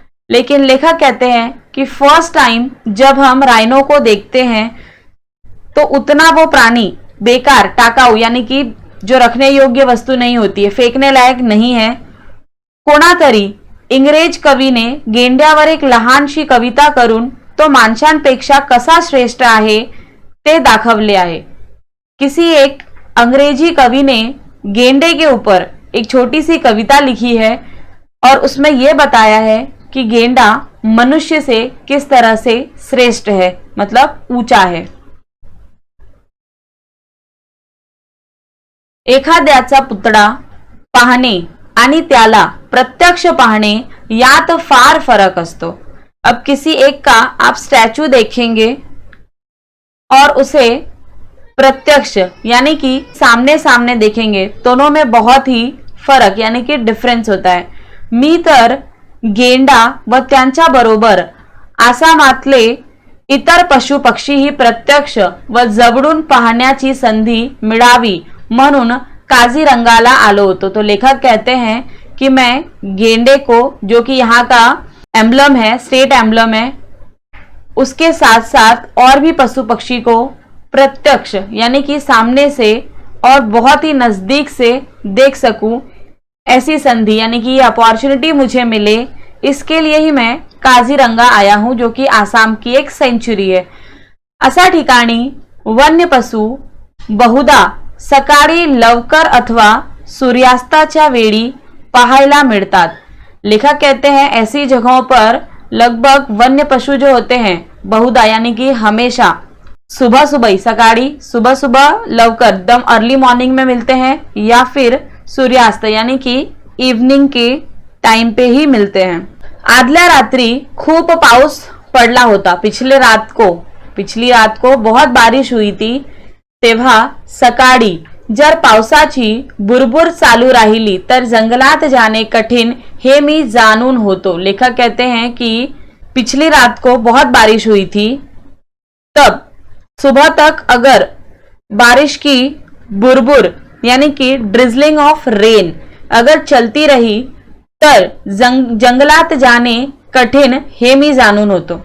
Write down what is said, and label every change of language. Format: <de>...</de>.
<hi>लेकिन लेखक कहते हैं कि फर्स्ट टाइम जब हम राइनो को देखते हैं तो उतना वो प्राणी बेकार, टाकाऊ यानी कि जो रखने योग्य वस्तु नहीं होती है, फेकने लायक नहीं है।</hi> <mr>कोणातरी इंग्रज कवीने गेंड्यावर एक लहानशी कविता करून तो माणसांपेक्षा कसा श्रेष्ठ आहे ते दाखवले आहे।</mr> <hi>किसी एक अंग्रेजी कवि ने गेंडे के ऊपर एक छोटी सी कविता लिखी है और उसमें यह बताया है कि गेंडा मनुष्य से किस तरह से श्रेष्ठ है, मतलब ऊंचा है।</hi> <mr>एखाद्याचा पुतळा पाहणे आणि त्याला प्रत्यक्ष पाहणे यात फार फरक असतो।</mr> <hi>अब किसी एक का आप स्टैचू देखेंगे और उसे प्रत्यक्ष यानी कि सामने सामने देखेंगे, दोनों में बहुत ही फरक यानी कि डिफरेंस होता है।</hi> <mr>मी तर गेंडा व त्यांच्या बरोबर आसामातले इतर पशु पक्षीही प्रत्यक्ष व जवळून पाहण्याची संधी मिळावी म्हणून काझीरंगाला आलो होतो।</mr> <hi>तो लेखक कहते हैं कि मैं गेंडे को, जो कि यहाँ का एम्बलम है, स्टेट एम्बलम है, उसके साथ साथ और भी पशु पक्षी को प्रत्यक्ष यानी कि सामने से और बहुत ही नजदीक से देख सकूं, ऐसी संधि यानी कि ये अपॉर्चुनिटी मुझे मिले, इसके लिए ही मैं काझीरंगा आया हूं, जो कि आसाम की एक सेंचुरी है।</hi> <mr>अशा ठिकाणी वन्य पशु बहुधा सकाळी लवकर अथवा सूर्यास्ताच्या वेळी पाहायला मिळतात।</mr> <hi>लेखक कहते हैं ऐसी जगहों पर लगभग वन्य पशु जो होते हैं बहुधा यानी कि हमेशा सुबह सुबह ही, सकाळी सुबह सुबह लवकर दम अर्ली मॉर्निंग में मिलते हैं या फिर सूर्यास्त यानी कि इवनिंग के टाइम पे ही मिलते हैं।</hi> <mr>आदल्या रात्री खूप पाऊस पडला होता।</mr> <hi>पिछली रात को बहुत बारिश हुई थी।</hi> <mr>तेव्हा सकाळी जर पावसाची बुरबुर चालू राहिली तर जंगलात जाने कठिन हे मी जाणून होतो।</mr> <hi>लेखक कहते हैं कि पिछली रात को बहुत बारिश हुई थी, तब सुबह तक अगर बारिश की बुरबुर यानी कि</hi> <en>drizzling of rain</en> <hi>अगर चलती रही</hi> <mr>तर जंगलात जाने कठिन हे मी जाणून होतो।</mr>